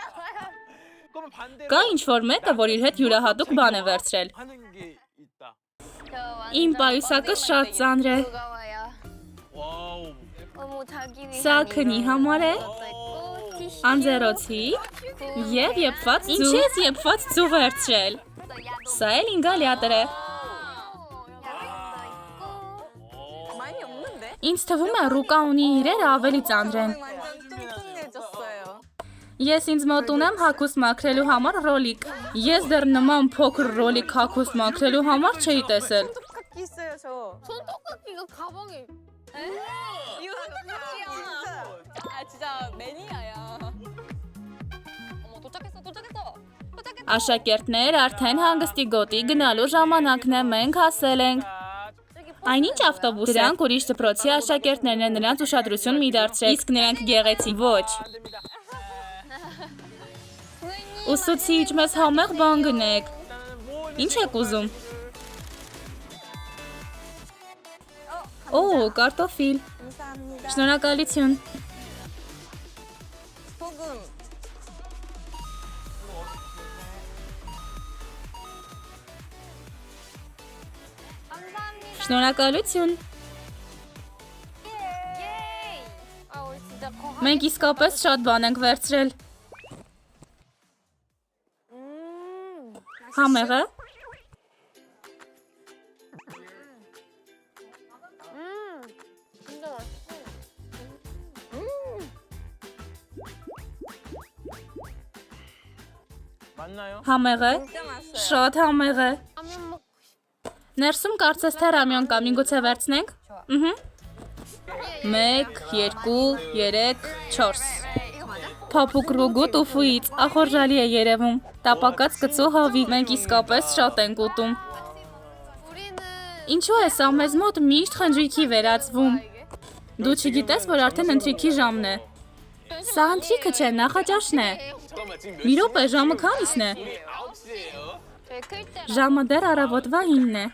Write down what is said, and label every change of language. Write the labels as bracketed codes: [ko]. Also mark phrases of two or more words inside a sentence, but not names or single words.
[hy] Կա ինչ-որ մեկը, որ իր հետ յուրահատուկ բան է վերցրել։ Իմ պայուսակը շատ ծանր է։ Սա քնի համար է։ Անձեռոցիկ եւ եփված ձու։ Ինչ ես եփված ձու վերցրել։ Սա էլ ինգալյատոր է։ [ko] 많이 없는데? [hy] Ինձ թվում է ռուկա ունի իրերը ավելի ծանր են։ [ko] 완전 뚱뚱해졌어요. [hy] Ես ինձ մոտ ունեմ հագուստ մաքրելու համար ռոլիկ։ Ես դեռ նման փոքր ռոլիկ հագուստ մաքրելու համար չէի տեսել։ [ko] 손톱깎이 있어요, 저. 손톱깎이가 가방에. 이거 손톱깎이야. 아, 진짜 매니아야. 어머, 도착했어. [hy] Աշակերտներ, արդեն հանգստի գոտի գնալու ժամանակն է, մենք հասել ենք։ Այնինչ ավտոբուս է։ Դրանք ուրիշ դպրոցի աշակերտներն են, նրանց ուշադրություն մի դարձրել։ Իսկ նրանք գեղեցիկ ոչ։ Ուսուցիչ, մեզ համեղ բան գնեք։ Ինչ եք ուզում։ Օ, կարտոֆիլ։ [ko] 감사합니다. [hy] Շնորհակալություն։ [ko] 소금. 감사합니다. [hy] Շնորհակալություն։ [ko] 예이. 아, 우리 진짜 거 [hy] Մենք իսկապես շատ բան ենք վերցրել։ Համեղը։ [ko] 진짜 맛있어. 맞나요? [hy] Համեղ է։ [ko] 진짜 맛있어요. [hy] Շատ համեղ է։ [ko] 라면 먹고 [hy] Ներսում կարծես թե ռամյոն կա, միգուցե վերցնենք։ Ըհը։ 1, 2, 3, 4։ Փափուկ ռուգու տուֆուից ախորժալի է երևում։ Տապակած կծու հավի, մենք իսկապես շատ ենք ուտում։ [ko] 우리는 [hy] Ինչու է սա մեզ մոտ միշտ խնջույքի վերածվում։ Դու չգիտես, որ արդեն ընթրիքի ժամն է։ Սա ընթրիքը չէ, նախաճաշն է։ Մի րոպե, ժամը քանիսն է։ [ko] 저희 클 때 [hy] Ժամը դեռ առավոտվա 9-ն է։